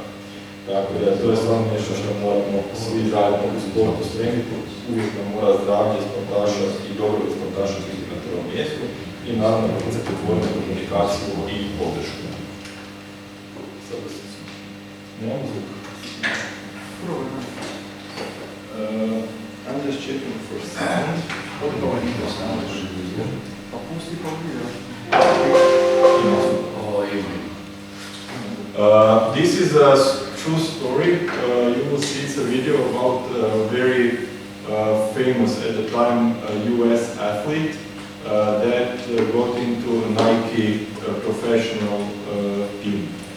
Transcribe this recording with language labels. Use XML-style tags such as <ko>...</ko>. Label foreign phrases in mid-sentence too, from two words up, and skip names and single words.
<hr>Tako da to je stvarno nešto što moramo svi zajedno u sportu stremiti. Uvijek nam mora zdravlje sportaša i dobro sportaša biti na prvom mjestu i naravno poticati otvorenu komunikaciju i podršku. Sada se nemam zvuk.</hr> <en>I'm just checking for sound. What do I need for sound?</en> <hr>Pa pusti pa video.</hr> <en>This is a true story. You will see it's a video about a very famous at the time US athlete that got into a Nike professional team.</en>